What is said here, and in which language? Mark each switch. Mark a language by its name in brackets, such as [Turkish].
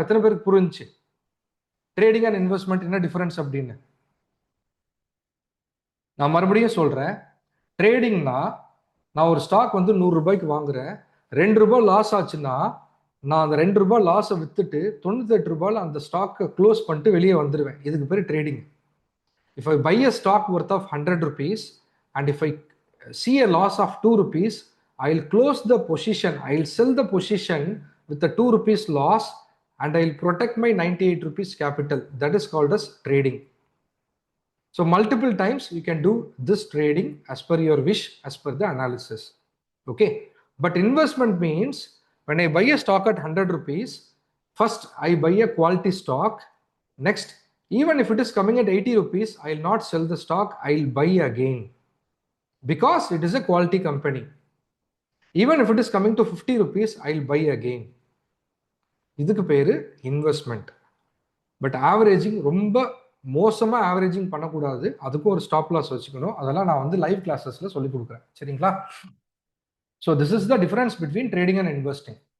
[Tamil] எத்தனை பேருக்கு புரிஞ்சு ட்ரேடிங் அண்ட் இன்வெஸ்ட்மெண்ட் என்ன டிஃபரன்ஸ் அப்படின்னு? நான் மறுபடியும் சொல்றேன், ட்ரேடிங்னா நான் ஒரு ஸ்டாக் வந்து 100 ரூபாய்க்கு வாங்குறேன், 2 ரூபாய் லாஸ் ஆச்சுன்னா நான் அந்த 2 ரூபாய் லாஸை வித்துட்டு 98 ரூபாயில் அந்த ஸ்டாக்கை க்ளோஸ் பண்ணிட்டு வெளியே வந்துடுவேன். இதுக்கு பேர் trading. [English] If I buy a stock worth of 100 rupees and if I see a loss of 2 rupees, I'll close the position, I'll sell the position with the 2 rupees loss and I'll protect my 98 rupees capital. That is called as trading. So multiple times you can do this trading as per your wish, as per the analysis. Okay. But investment means when I buy a stock at 100 rupees, first I buy a quality stock. Next, even if it is coming at 80 rupees, I'll not sell the stock, I'll buy again because it is a quality company. Even if it is coming to 50 rupees, I'll buy again. [Tamil] இதுக்கு பேரு investment. But averaging ரொம்ப மோசமாக averaging பண்ணக்கூடாது, அதுக்கும் ஒரு stop loss வச்சுக்கணும். அதெல்லாம் நான் வந்து லைவ் கிளாஸஸில் சொல்லி கொடுக்குறேன், சரிங்களா? [English] So this is the difference between trading and investing.